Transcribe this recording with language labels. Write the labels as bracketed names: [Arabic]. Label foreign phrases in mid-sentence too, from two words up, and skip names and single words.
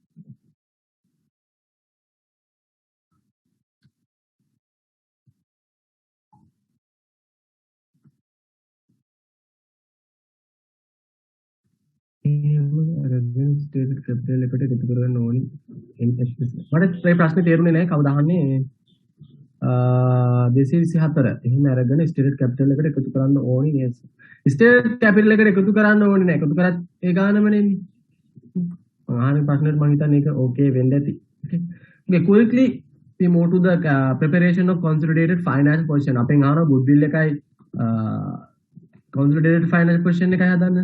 [English] stated capital [Sinhala] එකට එකතු කරගන්න ඕනි මට මේ ප්‍රශ්නේ තේරුනේ නැහැ කවුද අහන්නේ 224 එහෙම අරගෙන [English] stated capital [Sinhala] එකට එකතු කරන්න ඕනි නේද [English] stated capital [Sinhala] එකට එකතු කරන්න ඕනි නෑ එකතු කරත් ඒ ගානම නෙමෙයි මම අහන්නේ ප්‍රශ්නෙට මම හිතන්නේ ඒක ඕකේ වෙන්න ඇති [English] okay quickly we move to the preparation of consolidated finance position [Sinhala] අපෙන් අහන [English] goodwill [Sinhala] එකයි [English] consolidated finance position [Sinhala] එකයි හදන්න